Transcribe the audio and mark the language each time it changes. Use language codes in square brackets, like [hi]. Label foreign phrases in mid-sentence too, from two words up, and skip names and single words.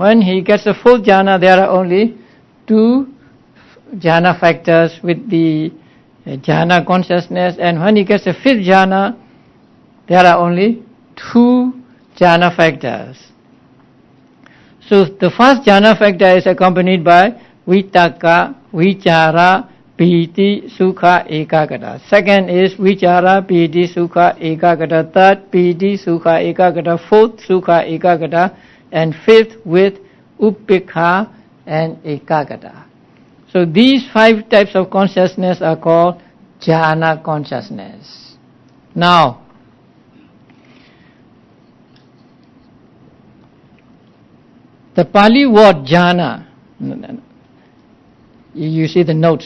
[en] When he gets the fourth jhana, there are only 2 jhana factors with the Jhāna consciousness. And when he gets the fifth jhana, there are only 2 jhana factors. So the first jhana factor is accompanied by [pi] vitakka, vichara, pīti, sukha, ekaggata. [en] Second is [pi] vichara, pīti, sukha, ekaggata. [en] Third, [pi] pīti, sukha, ekaggata. [en] Fourth, [pi] sukha, ekaggata. [en] And fifth with upekkha and ekaggata. So these 5 types of consciousness are called Jhāna consciousness. Now, the Pāļi word Jhāna, you see the notes.